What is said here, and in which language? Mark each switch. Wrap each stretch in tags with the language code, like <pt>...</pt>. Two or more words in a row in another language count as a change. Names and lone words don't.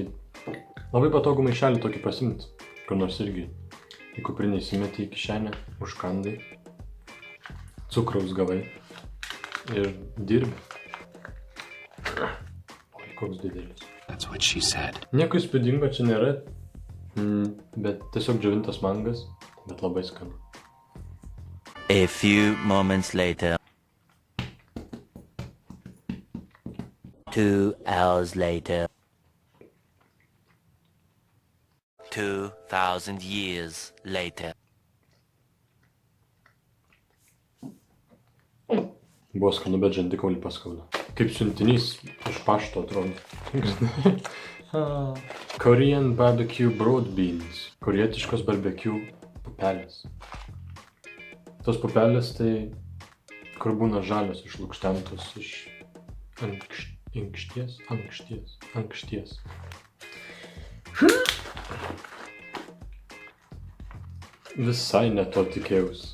<lt>Labai patogu maišelį tokį pasimti, kur nors irgi į kuprinę įsimeti į kišenę, užkandai, cukraus gavai ir dirbi. Oi, koks didelis. Nieko įspūdingo čia nėra, bet tiesiog džiovintas mangas, bet labai skanu.</lt> <en>A few moments later. 2 hours later. 2000 years later.</en> <lt>Buvo skanu, bet žandikaulį paskauda. Kaip siuntinys iš pašto atrodo.</lt> <en>Korean barbecue broad beans.</en> <lt>Korietiškos barbecue pupelės. Tos pupelės tai, kur būna žalios išlukštentos iš ankšties. Visai ne to tikėjausi.</lt>